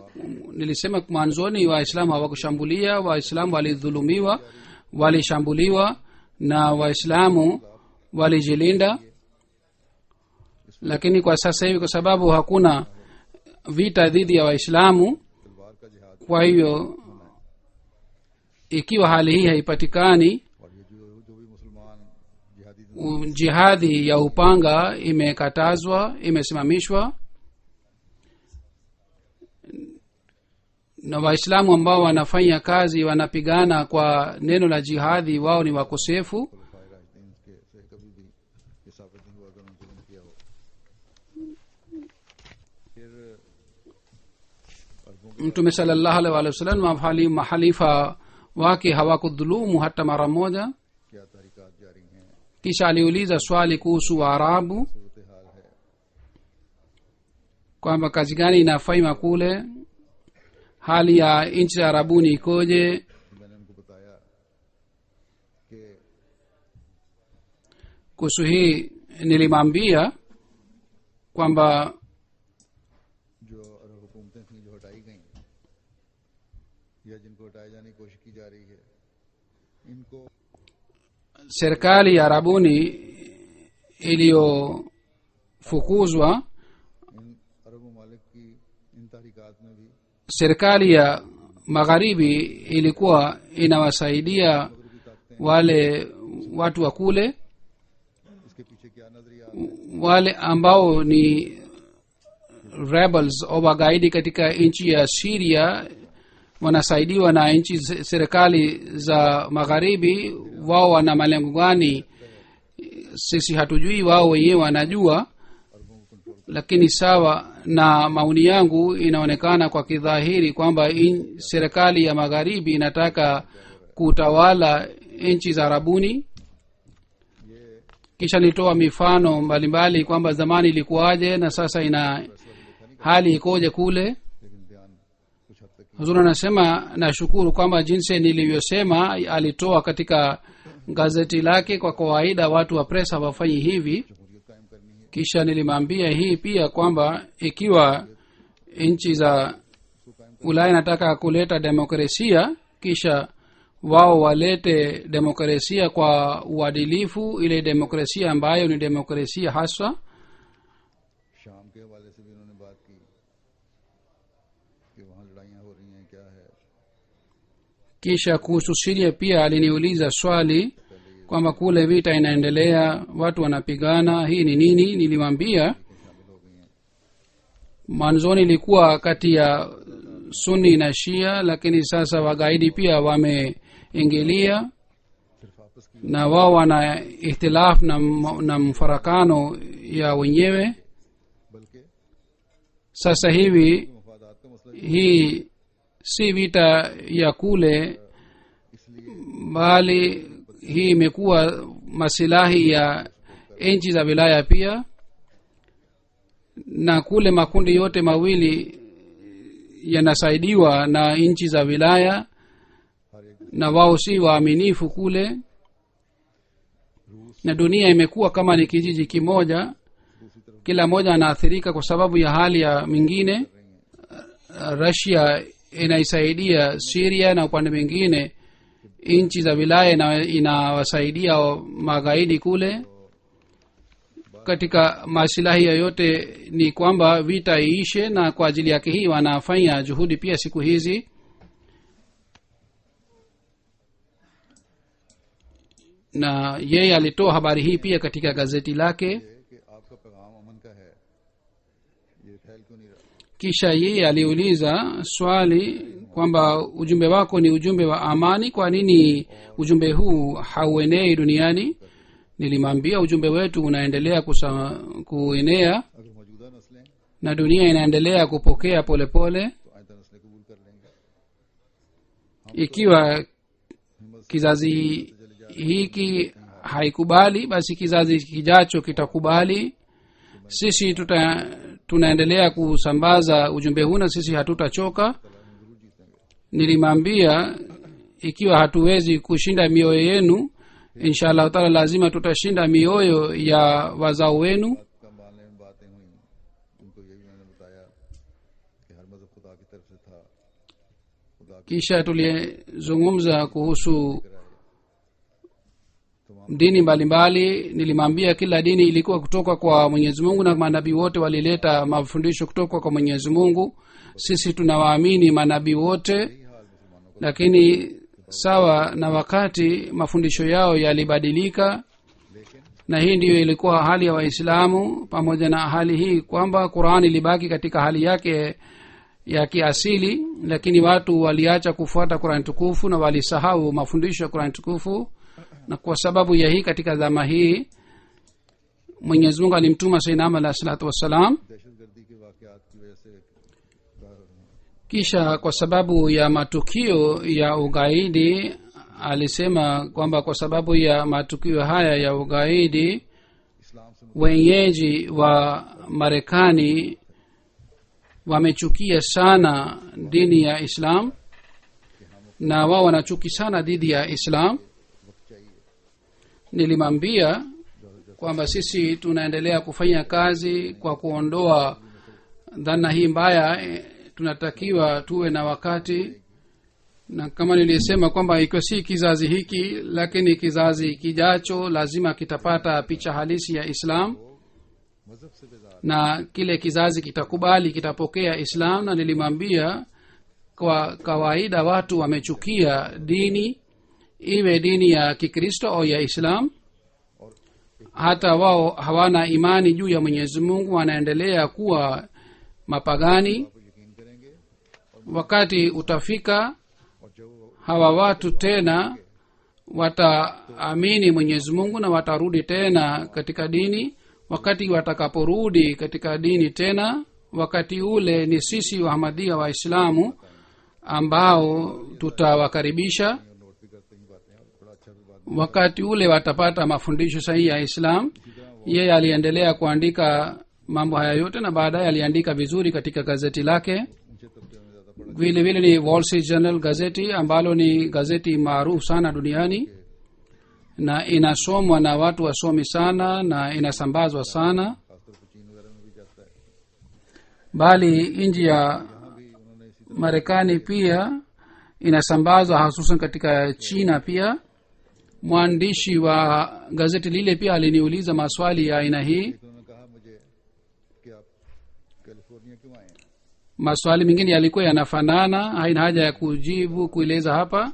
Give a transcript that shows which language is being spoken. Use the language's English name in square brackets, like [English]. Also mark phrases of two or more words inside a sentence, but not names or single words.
[Swahili] Nilisema mwanzoni Waislamu hawakushambulia, Waislamu walidhulumiwa, walishambuliwa na Waislamu walijilinda. Lakini kwa sasa hivi, kwa sababu hakuna vita dhidi ya Waislamu, [Urdu] تلوار کا جہاد, [Swahili] kwa hiyo ikiwa hali hii haipatikani, [Urdu] اور یہ جو بھی مسلمان جہادی [Swahili] jihadi ya upanga imekatazwa, imesimamishwa, na Waislamu ambao wanafanya kazi wanapigana kwa neno la jihadi, wao ni wakosefu. [Urdu] خلفائے راشدین کے سے کبھی بھی یہ ثابت نہیں ہوا کہ انہوں نے ظلم کیا ہو. پھر عربوں کے [Swahili] Mtume [Arabic] صلى الله عليه وسلم [Swahili] mahalifa wake hawakudhulumu hata mara moja. [Urdu] کیا تحریکات جاری ہیں, [Swahili] Kisha aliuliza swali kuhusu Waarabu [Urdu] صورت حال ہے, [Swahili] kwamba kazi gani inafanywa kule, hali ya nchi ya Arabuni ikoje. [Urdu] میں نے ان کو بتایا کہ [Swahili] Kuhusu hii nilimwambia kwamba [Urdu] جو عرب حکومتیں تھیں جو ہٹائی گئی یا جن کو ہٹائے جانے کی کوشش کی جا رہی ہے، ان کو [Swahili] serikali ya Arabuni iliyofukuzwa, [Urdu] ان عرب ممالک کی ان تحریکات میں بھی [Swahili] serikali ya magharibi ilikuwa inawasaidia wale watu wa kule, [Urdu] اس کے پیچھے کیا نظریہ [Swahili] wale ambao ni rebels au wagaidi katika nchi ya Syria. wanasaidiwa na nchi serikali za magharibi, wao wana malengo gani sisi hatujui, wao wenyewe wanajua. Lakini sawa na maoni yangu, inaonekana kwa kidhahiri kwamba serikali ya magharibi inataka kutawala nchi za Arabuni. Kisha nitoa mifano mbalimbali kwamba zamani ilikuwaje na sasa ina hali ikoje kule. [Urdu] لیکن بیان کچھ حد تک [Swahili] Huzuri anasema nashukuru kwamba jinsi nilivyosema alitoa katika gazeti lake. Kwa kawaida watu wa press hawafanyi hivi. [Urdu] جمہوریت قائم کرنی ہے, [Swahili] Kisha nilimwambia hii pia kwamba ikiwa nchi za Ulaya nataka kuleta demokrasia, kisha wao walete demokrasia kwa uadilifu, ile demokrasia ambayo ni demokrasia haswa. [Urdu] شام کے حوالے سے بھی انہوں نے بات کی کہ وہاں لڑائیاں ہو رہی ہیں، کیا ہے. [Swahili] Kisha kuhusu Syria pia aliniuliza swali kwamba kule vita inaendelea, watu wanapigana, hii ni nini? Nilimwambia mwanzoni ilikuwa kati ya Sunni na Shia, lakini sasa wagaidi pia wameingilia [Urdu] صرف آپس کی [Swahili] na wao wana ihtilaf na mfarakano ya wenyewe. [Urdu] बल्कि [Swahili] Sasa hivi [Urdu] مفادات کا مسئلہ [Swahili] hii si vita ya kule, [Urdu] इसलिए [Swahili] bali hii imekuwa masilahi ya nchi za wilaya pia. Na kule makundi yote mawili yanasaidiwa na nchi za wilaya, [Urdu] ہر ایک [Swahili] na wao si waaminifu kule, na dunia imekuwa kama ni kijiji kimoja, kila mmoja anaathirika kwa sababu ya hali ya mingine. Russia inaisaidia Syria, na upande mwingine nchi za wilaya inawasaidia magaidi kule. Katika masilahi yoyote ni kwamba vita iishe, na kwa ajili yake hii wanafanya juhudi pia siku hizi. Na yeye alitoa habari hii pia katika gazeti lake. [Urdu] کہ آپ کا پیغام امن کا ہے، یہ پھیل کیوں نہیں رہا. [Swahili] Kisha yeye aliuliza swali kwamba ujumbe wako ni ujumbe wa amani, kwa nini ujumbe huu hauenei duniani? Nilimwambia ujumbe wetu unaendelea kuenea, [Urdu] اگر موجودہ نسلیں [Swahili] na dunia inaendelea kupokea polepole pole. [Urdu] تو آئندہ نسلیں قبول کر لیں گے. [Swahili] Ikiwa kizazi hiki haikubali, basi kizazi kijacho kitakubali. Sisi tunaendelea kusambaza ujumbe huu na sisi hatutachoka. Nilimwambia ikiwa hatuwezi kushinda mioyo yenu, [Arabic] إن شاء الله تعالى [Swahili] lazima tutashinda mioyo ya wazao wenu. [Urdu] کا ماننے میں باتیں ہوئی، ان کو یہ بھی میں نے بتایا کہ ہر مذہب خدا کی طرف سے تھا، خدا کی [Swahili] Kisha tulizungumza kuhusu dini mbalimbali. Nilimwambia kila dini ilikuwa kutoka kwa Mwenyezi Mungu na manabii wote walileta mafundisho kutoka kwa Mwenyezi Mungu. Sisi tunawaamini manabii wote, lakini sawa na wakati mafundisho yao yalibadilika, na hii ndiyo ilikuwa hali ya Waislamu. Pamoja na hali hii kwamba Qur'an ilibaki katika hali yake ya kiasili, lakini watu waliacha kufuata Qur'an tukufu na walisahau mafundisho ya Qur'an tukufu. Na kwa sababu ya hii, katika zama hii Mwenyezi Mungu alimtuma Sayyidina Muhammad [Arabic] عليه الصلاة والسلام. [Urdu] دہشت گردی کے واقعات کی وجہ سے [Swahili] Kisha kwa sababu ya matukio ya ugaidi, alisema kwamba kwa sababu ya matukio haya ya ugaidi, [Urdu] اسلام سے [Swahili] wenyeji wa Marekani wamechukia sana dini ya Islam, na wao wanachuki sana dhidi ya Islam. Nilimwambia kwamba sisi tunaendelea kufanya kazi kwa kuondoa dhana hii mbaya. Tunatakiwa tuwe na wakati, na kama nilisema kwamba ikiwa si kizazi hiki, lakini kizazi kijacho lazima kitapata picha halisi ya Islam, [Urdu] مذہب سے بیزار [Swahili] na kile kizazi kitakubali, kitapokea Islam. Na nilimwambia kwa kawaida watu wamechukia dini, iwe dini ya Kikristo au ya Islam. Hata wao hawana imani juu ya Mwenyezi Mungu, wanaendelea kuwa mapagani, wakati utafika [Urdu] اور جب وہ [Swahili] hawa watu tena wataamini mwenyezi mungu na watarudi tena katika dini. Wakati watakaporudi katika dini tena, wakati ule ni sisi wahamadia waislamu ambao tutawakaribisha. [Urdu] نوٹ بھی کرتے ہی باتیں ہیں اور بڑا اچھا بھی بات [Swahili] wakati ule watapata mafundisho sahihi ya islam. Yeye aliendelea kuandika mambo haya yote na baadaye aliandika vizuri katika gazeti lake. [Urdu] اونچے طبقے میں زیادہ پڑھا [Swahili] vile vile ni Wall Street Journal gazeti ambalo ni gazeti maarufu sana duniani na inasomwa na watu wasomi sana na inasambazwa sana. [Urdu] خاص طور پر چین وغیرہ میں بھی جاتا ہے. [Swahili] bali nchi ya [Urdu] یہاں بھی انہوں نے اسی [Swahili] marekani pia inasambazwa hususan katika china pia. mwandishi wa gazeti lile pia aliniuliza maswali ya aina hii. [Urdu] طرح انہوں نے کہا مجھے کہ آپ کیلیفورنیا کیوں آئے ہیں? [Swahili] maswali mengine yalikuwa yanafanana, haina haja ya kujibu kueleza hapa.